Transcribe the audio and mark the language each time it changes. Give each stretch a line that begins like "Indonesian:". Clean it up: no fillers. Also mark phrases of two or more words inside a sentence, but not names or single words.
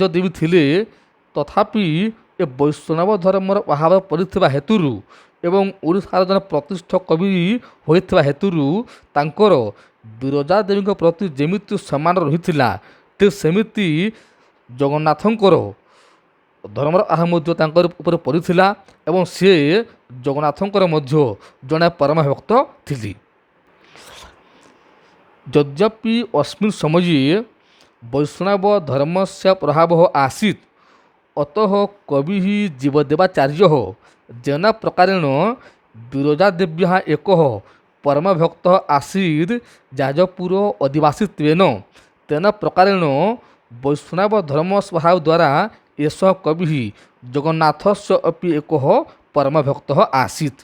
Odia: ଦେବୀ ଥିଲେ, ତଥାପି ଏ ବୈଷ୍ଣବ ଧର୍ମର ପ୍ରଭାବ ପଡ଼ିଥିବା ହେତୁରୁ ଏବଂ ଓଡ଼ିଶାର ଜଣେ ପ୍ରତିଷ୍ଠ କବି ହୋଇଥିବା ହେତୁରୁ ତାଙ୍କର ବିରଜା ଦେବୀଙ୍କ ପ୍ରତି ଯେମିତି ସମ୍ମାନ ରହିଥିଲା ଠିକ୍ ସେମିତି ଜଗନ୍ନାଥଙ୍କର ଧର୍ମର ଆହ ମଧ୍ୟ ତାଙ୍କର ଉପରେ ପଡ଼ିଥିଲା ଏବଂ ସେ ଜଗନ୍ନାଥଙ୍କର ମଧ୍ୟ ଜଣେ ପରମ ଭକ୍ତ ଥିଲେ।
Sanskrit: ଯଦ୍ୟପି अस्मिन् समये वैष्णव धर्मस्य प्रभावः आसीत्, अतः कविः जीवदेवाचार्यः जेन प्रकारेण विरजादेव्याः एकः परमभक्तः आसीत् जाजपुर अधिवासित्वेन, तेन प्रकारेण वैष्णव धर्मस्वभाव द्वारा एषः कविः जगन्नाथस्य अपि एकः परमभक्तः आसीत्।